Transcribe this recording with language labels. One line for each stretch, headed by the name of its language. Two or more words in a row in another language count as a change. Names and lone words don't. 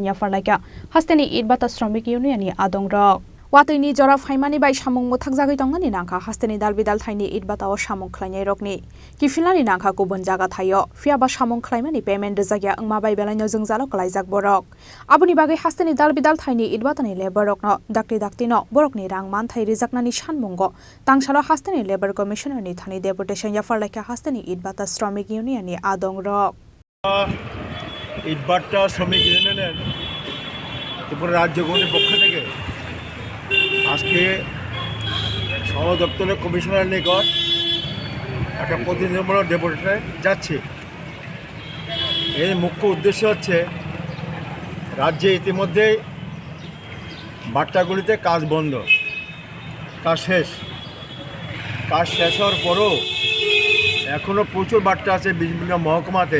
Kok Borok: ya farlaika Hasteni it bata Shramik union ni adong rok Watini jora faimani bai samung mothakjagoi tongani nangkha Hasteni dal bidal thaini it bata o samung khlainai rokni kifilani nangkha kubun jaga thayo fiaba samung khlaimani payment jagya angma bai belaino jongjalo klaijak borok aboni bagai Hasteni dal bidal thaini it batani labor rokno dakri daktino borokni rang manthai rijaknani shanmungo tangsalo Hasteni
English: labor commissioner
Kok Borok: ni thani deputation ya farlaika Hasteni it bata Shramik union ni adong rok
Bangla: it bata Shramik union ত্রিপুরা রাজ্য গণের পক্ষ থেকে আজকে সদর দপ্তরের কমিশনারের নিকট একটা প্রতিনিধিমূলক ডেপুটেশনে যাচ্ছে। এর মুখ্য উদ্দেশ্য হচ্ছে রাজ্যে ইতিমধ্যে বাট্টাগুলিতে কাজ বন্ধ, কাজ শেষ হওয়ার পরও এখনও প্রচুর বাট্টা আছে বিভিন্ন মহকুমাতে।